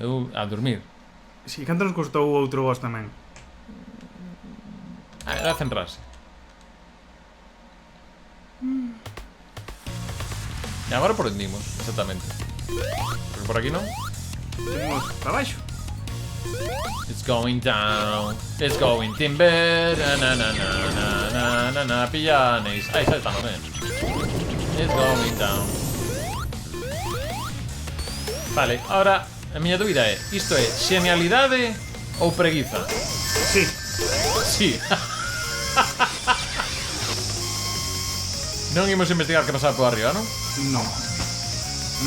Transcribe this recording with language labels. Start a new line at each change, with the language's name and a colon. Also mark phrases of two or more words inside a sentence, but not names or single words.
Galician: Eu a dormir. Si, canto nos costou o outro boss tamén? Era centrarse. E agora por onde imos, exactamente. Porque por aquí non. Imos para baixo.
English: It's going down. It's going timber.
Galician: Na pillanes. Aí xa estamos,
English: It's going down.
Galician: Vale, ahora a miña dúbida é, isto é xenialidade ou preguiza? Sí. Sí. Non imos investigar que pasaba por arriba, non? Non. Non